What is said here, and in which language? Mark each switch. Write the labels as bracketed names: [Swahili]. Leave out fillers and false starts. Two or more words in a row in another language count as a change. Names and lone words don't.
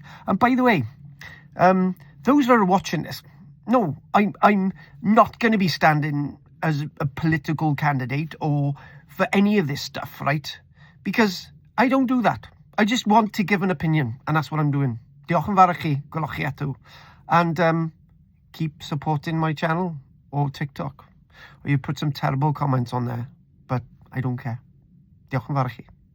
[English] And by the way, those that are watching this, no, I'm not going to be standing as a political candidate or for any of this stuff, right? Because I don't do that. I just want to give an opinion, and that's what I'm doing. [Welsh] Diolch yn fawr i chi, gwelwch chi eto. [English] And keep supporting my channel or TikTok. Or you put some terrible comments on there, but I don't care. [Welsh] Diolch yn fawr i chi.